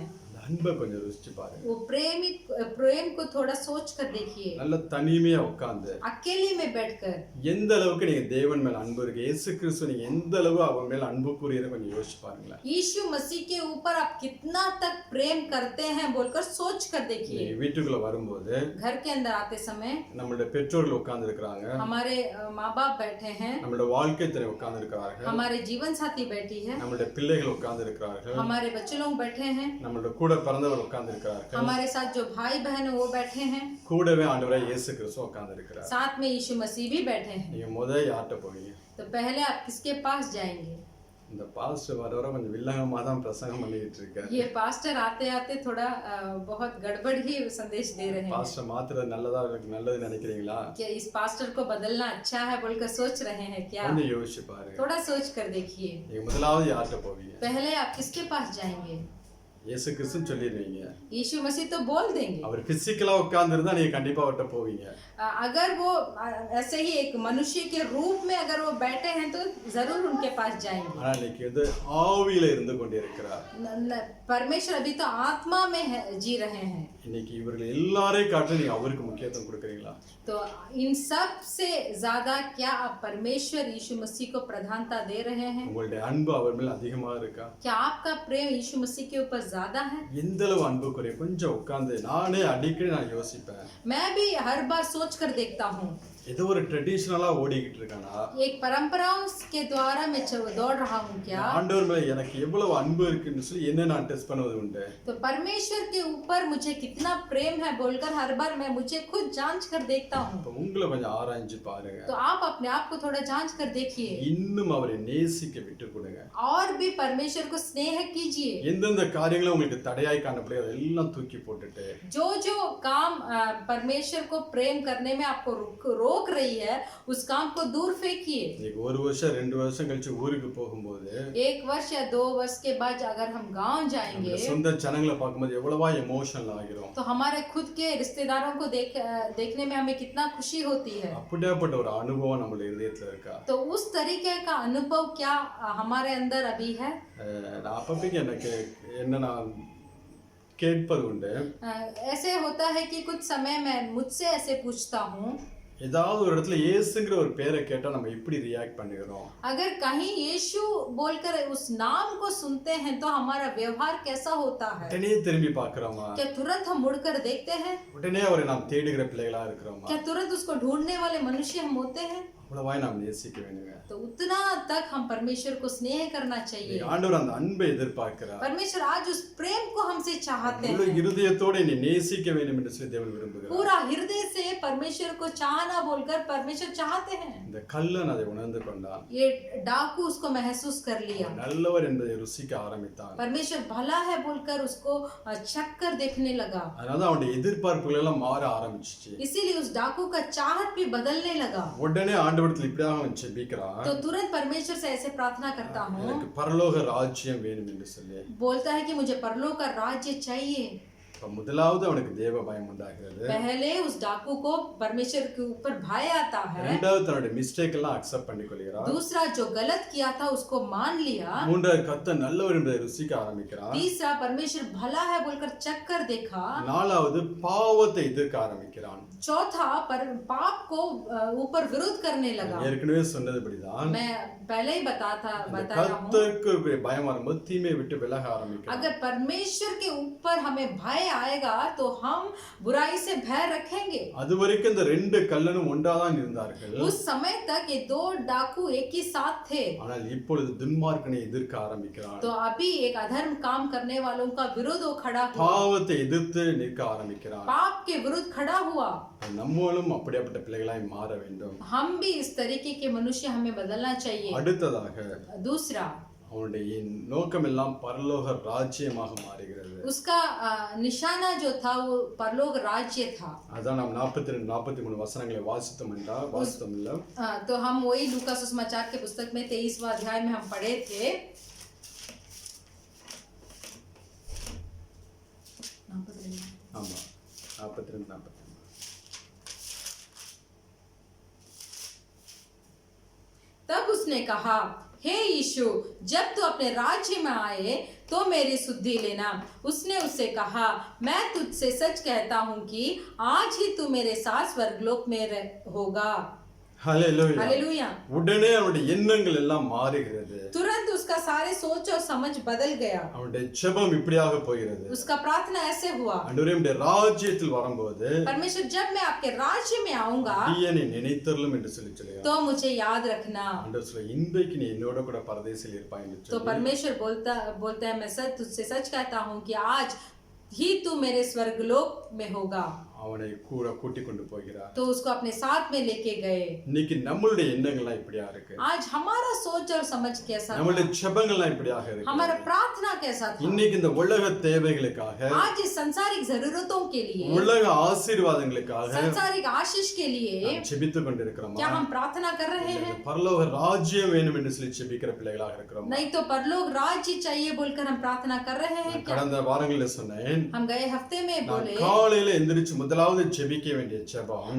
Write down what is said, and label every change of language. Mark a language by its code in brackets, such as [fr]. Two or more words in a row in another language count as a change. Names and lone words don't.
[ta] அன்பை கொஞ்சம் ருசிச்சு பாருங்க. [hi] वो प्रेम को थोड़ा सोच कर देखिए, [ta] நல்ல தனிமையா உட்கார்ந்து [hi] अकेले में बैठकर [ta] எந்த அளவுக்கு நீங்க தேவன் மேல அன்பு இருக்கு, இயேசு கிறிஸ்து நீங்க எந்த அளவு அவன் மேல அன்பு கூறுகிறீங்க கொஞ்சம் யோசிச்சு பாருங்களேன். [hi] यीशु मसीह के ऊपर आप कितना तक प्रेम करते हैं बोलकर सोच कर देखिए। [ta] வீட்டுக்குள்ள வரும்போது [hi] घर के अंदर आते समय [ta] நம்மளுடைய பெற்றோர்கள் உட்கார்ந்து இருக்கிறாங்க, [hi] हमारे माँ बाप बैठे हैं, [ta] நம்மளுடைய வாழ்க்கை துணை உட்கார்ந்து இருக்கிறார்கள், [hi] हमारे जीवन साथी बैठी है, [ta] நம்மளுடைய பிள்ளைகள் உட்கார்ந்து இருக்கிறார்கள், [hi] हमारे बच्चे लोग बैठे हैं, [ta] நம்மளுடைய கூட பிறந்தவர் உட்கார்ந்து இருக்கிறார்கள், [hi] हमारे साथ जो भाई बहन है वो बैठे हैं, [ta] கூடவே ஆண்டவராய் இயேசு கிறிஸ்து உட்கார்ந்து இருக்கிறார். [hi] साथ में यीशु मसीह भी बैठे हैं। [ta] நீங்க முதல்ல யார்கிட்ட போவீங்க? [hi] तो पहले आप किसके पास जाएंगे? [ta] இந்த பாஸ்டர் வர வர கொஞ்சம் வில்லங்கமா தான் பிரசங்கம் பண்ணிட்டு இருக்காரு. [hi] ये पास्टर आते आते थोड़ा बहुत गड़बड़ ही संदेश दे रहे हैं। [ta] பாஸ்டர் மாத்திரம் நல்லது நினைக்கிறீங்களா? [hi] क्या इस पास्टर को बदलना अच्छा है बोलकर सोच रहे हैं क्या? [ta] கொஞ்சம் யோசிச்சு பாருங்க. [hi] थोड़ा सोच कर देखिए, [ta] நீங்க முதலாவது யார்கிட்ட போவீங்க? [hi] पहले आप किसके पास जाएंगे? [ta] இயேசு கிறிஸ்துன்னு சொல்லிடுவீங்க. [hi] यीशु मसीह तो बोल देंगे। [ta] அவர் பிசிக்கலா உட்கார்ந்திருந்தா நீங்க கண்டிப்பா அவர்கிட்ட போவீங்க. [hi] अगर वो ऐसे ही एक मनुष्य के रूप में अगर वो बैठे हैं तो जरूर उनके पास जाएंगे। [ta] ஆனா இன்னைக்கு வந்து ஆவியில இருந்து கொண்டிருக்கிறார். [hi] परमेश्वर अभी तो आत्मा में जी रहे हैं। [ta] இன்னைக்கு இவர்கள் எல்லாரையும் காட்டிலும் நீங்க அவருக்கு முக்கியத்துவம் கொடுக்குறீங்களா? [hi] तो इन सब से ज्यादा क्या आप परमेश्वर यीशु मसीह को प्रधानता दे रहे हैं? [ta] உங்களுடைய அன்பு அவர் மேல அதிகமா இருக்கா? [hi] क्या आपका प्रेम यीशु मसीह के ऊपर ज्यादा है? [ta] எந்த அளவு அன்பு குறைய கொஞ்சம் உட்கார்ந்து நானே அடிக்கடி நான் யோசிப்பேன். [hi] मैं भी हर बार सोच कर देखता हूँ, [ta] ஏதோ ஒரு ட்ரெடிஷனலா ஓடிக்கிட்டு இருக்கானா, [hi] एक परंपराओं के द्वारा मैं दौड़ रहा हूँ क्या? [ta] ஆண்டவர் மேல எனக்கு எவ்வளவு அன்பு இருக்குன்னு சொல்லி என்ன நான் டெஸ்ட் பண்ணுவது உண்டு. [hi] तो परमेश्वर के ऊपर मुझे कितना प्रेम है बोलकर हर बार मैं मुझे खुद जांच कर देखता हूँ। [ta] அப்ப உங்களை கொஞ்சம் ஆராய்ஞ்சு பாருங்க. [hi] तो आप अपने आप को थोड़ा जांच कर देखिए, [ta] இன்னும் அவரை நேசிக்க விட்டு கொடுங்க. [hi] और भी परमेश्वर को स्नेह कीजिए। [ta] எந்தெந்த காரியங்களும் உங்களுக்கு தடையாய் காணப்படுது அதெல்லாம் தூக்கி போட்டுட்டு [hi] जो जो काम परमेश्वर को प्रेम करने में आपको रोक रही है उस काम को दूर फेंकिए। [ta] இன்னைக்கு ஒரு வருஷம் 2 வருஷம் கழிச்சு ஊருக்கு போகும்போது [hi] 1 वर्ष या 2 वर्ष के बाद अगर हम गांव जाएंगे [ta] சொந்த ஜனங்களை பார்க்கும்போது எவ்வளவா எமோஷனல் ஆகிறோம். [hi] तो हमारे खुद के रिश्तेदारों को देखने में हमें कितना खुशी होती है। [ta] அப்படியாப்பட்ட ஒரு அனுபவம் நம்ம இதயத்துல இருக்கா? [hi] तो उस तरीके का अनुभव क्या हमारे अंदर अभी है? [ta] நான் அப்பப்பைக்கு எனக்கு என்ன நான் கேட்பது உண்டு. [hi] ऐसे होता है कि कुछ समय मैं मुझसे ऐसे पूछता हूँ, [ta] ஏதாவது ஒரு இடத்துல இயேசுங்கிற ஒரு பேரை கேட்டா நம்ம எப்படி ரியாக்ட் பண்ணுகிறோம்? [hi] अगर कहीं यीशु बोलकर उस नाम को सुनते हैं तो हमारा व्यवहार कैसा होता है? [ta] உடனே திரும்பி பார்க்கிறோமா? [hi] क्या तुरंत हम मुड़कर देखते हैं? [ta] உடனே அவரை நாம் தேடுகிற பிள்ளைகளா இருக்கிறோமா? [hi] क्या तुरंत उसको ढूंढने वाले मनुष्य हम होते हैं? [ta] அவ்வளவாய் நாம் நேசிக்க வேண்டுங்க. [hi] तो उतना तक हम परमेश्वर को स्नेह करना चाहिए। [ta] ஆண்டவர் அந்த அன்பை எதிர்பார்க்கிறார். [hi] परमेश्वर आज उस प्रेम को हमसे चाहते [ta] முழு [hi] हैं। [ta] இருதயத்தோட நீ நேசிக்க வேண்டும் என்று சொல்லி தேவன் விரும்புகிறார். [hi] पूरा हृदय से परमेश्वर को चाहना बोलकर परमेश्वर चाहते हैं। [ta] இந்த கள்ளன் அதை உணர்ந்து கொண்டான். [hi] ये डाकू उसको महसूस कर लिया, [ta] நல்லவர் என்பதை ருசிக்க ஆரம்பித்தான். [hi] परमेश्वर भला है बोलकर उसको चख कर देखने लगा। [ta] அதனால அவனுடைய எதிர்பார்ப்புகள் எல்லாம் மாற ஆரம்பிச்சிச்சு. [hi] इसीलिए उस डाकू का चाहत भी बदलने लगा। [ta] உடனே ஆண்டவரத்தில் இப்படியாக அவன் ஜெபிக்கிறான். [hi] तो तुरंत परमेश्वर से ऐसे प्रार्थना करता हूँ, [ta] எனக்கு பரலோக ராஜ்யம் வேணும் என்று சொல்லி [hi] बोलता है कि मुझे परलोक का राज्य चाहिए। [ta] இப்ப முதலாவது அவனுக்கு தேவ பயம் உண்டாகிறது. [hi] पहले उस डाकू को परमेश्वर के ऊपर भय आता है। [ta] இரண்டாவது தன்னுடைய மிஸ்டேக் எல்லாம் அக்செப்ட் பண்ணிக்கொள்கிறான். [hi] दूसरा जो गलत किया था उसको मान लिया। [ta] மூன்றாவது கர்த்தர் நல்லவர் என்பதை ருசிக்க ஆரம்பிக்கிறான். [hi] तीसरा परमेश्वर भला है बोलकर चख कर देखा। [ta] நாலாவது பாவத்தை எதிர்க்க ஆரம்பிக்கிறான். [hi] चौथा पाप को ऊपर विरोध करने लगा। [ta] ஏற்கனவே சொன்னதுபடிதான் [hi] मैं पहले ही बताया हूँ, [ta] கர்த்தருக்கு பயம் வரும்போது தீமையை விட்டு விலக ஆரம்பிக்கிறான். [hi] अगर परमेश्वर के ऊपर हमें भय आएगा तो हम बुराई से भय रखेंगे। [ta] அது வரைக்கும் இந்த ரெண்டு கள்ளனும் ஒன்றாதான் இருந்தார்கள். [hi] उस समय तक ये दो डाकू एक ही साथ थे, [ta] ஆனால் இப்பொழுது துன்மார்க்கனை எதிர்க்க ஆரம்பிக்கிறான். [hi] तो अभी एक अधर्म काम करने वालों का विरोध वो खड़ा हुआ, [ta] பாவத்தை எதிர்த்து நிற்க ஆரம்பிக்கிறான். [hi] पाप के विरुद्ध खड़ा हुआ। [ta] நம்மளும் அப்படிப்பட்ட பிள்ளைகளாய் மாற வேண்டும். [hi] हम भी इस तरीके के मनुष्य हमें बदलना चाहिए। [ta] அடுத்ததாக [hi] दूसरा, [ta] அவனுடைய நோக்கம் எல்லாம் பரலோக ராஜ்யமாக மாறுகிறது. [hi] उसका निशाना जो था वो परलोक राज्य था। [ta] அதான் நாம் 42 43 வசனங்களை வாசித்தோம் இல்ல. [hi] तो हम वही लूका सुसमाचार के पुस्तक में 23वां अध्याय में हम पढ़े थे। [ta] ஆமா 42 43. [hi] तब उसने कहा, हे यीशु, जब तू अपने राज्य में आए तो मेरी सुधि लेना। उसने उससे कहा, मैं तुझसे सच कहता हूँ कि आज ही तू मेरे साथ स्वर्गलोक में होगा। हालेलुया, हालेलुया। [ta] உடனே அவனுடைய எண்ணங்கள் எல்லாம் மாறுகிறது. [hi] तुरंत उसका सारे सोच और समझ बदल गया। [ta] அவனுடைய ஜெபம் இப்படியாக போகிறது. [hi] उसका प्रार्थना ऐसे हुआ, [ta] ஆண்டவரே உம்முடைய ராஜ்யத்தில் வரும்போது [hi] परमेश्वर जब मैं आपके राज्य में आऊंगा [ta] என்னை நினைத்தருளும் என்று சொல்லுகிறார். [hi] तो मुझे याद रखना। [ta] ஆண்டவர் சொல்ல இன்றைக்கு நீ என்னோட கூட பரதேசில் இருப்பாய் என்று [hi] तो परमेश्वर बोलता है, मैं तुझसे सच कहता हूँ कि आज ही तू मेरे स्वर्गलोक में होगा। [ta] அவனை கூட கூட்டி கொண்டு போகிறார். [hi] तो उसको अपने साथ में लेके गए। [ta] இன்னைக்கு நம்மளுடைய எண்ணங்கள்லாம் இப்படியா இருக்கு. [hi] आज हमारा सोच और समझ कैसा था? [ta] நம்மளுடைய ஜெபங்கள்லாம் இப்படியாக இருக்கு. [hi] हमारा प्रार्थना कैसा था? [ta] இன்னைக்கு இந்த உலக தேவைகளுக்காக, [hi] आज इस सांसारिक जरूरतों के लिए, [ta] உலக ஆசீர்வாதங்களுக்காக [hi] सांसारिक आशीष के लिए [ta] ஜெபித்துக் கொண்டிருக்கிறோமா? [hi] क्या हम प्रार्थना कर रहे हैं? [ta] பரலோக ராஜ்யம் வேணும் என்று சொல்லி ஜெபிக்கிற பிள்ளைகளாக இருக்கிறோம். [hi] नहीं तो परलोक राज्य चाहिए बोलकर हम प्रार्थना कर रहे हैं क्या? [ta] கடந்த வாரங்களில் சொன்னேன், [hi] हम गए हफ्ते में बोले [ta] காலையில எந்திரிச்சு முதலாவது ஜெபிக்க வேண்டிய ஜெபம்,